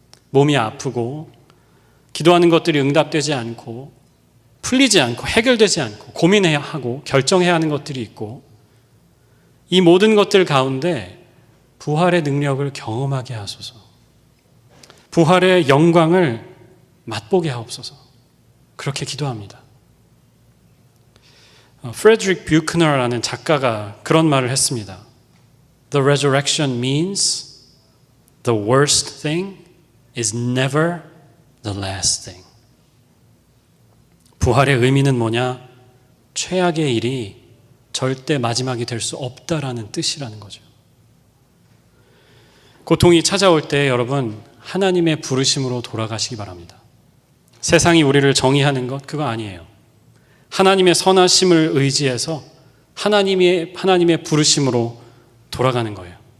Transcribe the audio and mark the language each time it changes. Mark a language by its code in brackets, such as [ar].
[ko] 몸이 아프고 기도하는 것들이 응답되지 않고 풀리지 않고 해결되지 않고 고민해야 하고 결정해야 하는 것들이 있고, 이 모든 것들 가운데 부활의 능력을 경험하게 하소서. 부활의 영광을 맛보게 하옵소서. 그렇게 기도합니다. 프레드릭 뷰크너라는 작가가 그런 말을 했습니다. [en] The resurrection means the worst thing is never the last thing. [ko] 부활의 의미는 뭐냐? 최악의 일이 절대 마지막이 될 수 없다라는 뜻이라는 거죠. 고통이 찾아올 때 여러분, 하나님의 부르심으로 돌아가시기 바랍니다. 세상이 우리를 정의하는 것, 그거 아니에요. 하나님의 선하심을 의지해서 하나님의 부르심으로 돌아가는 거예요.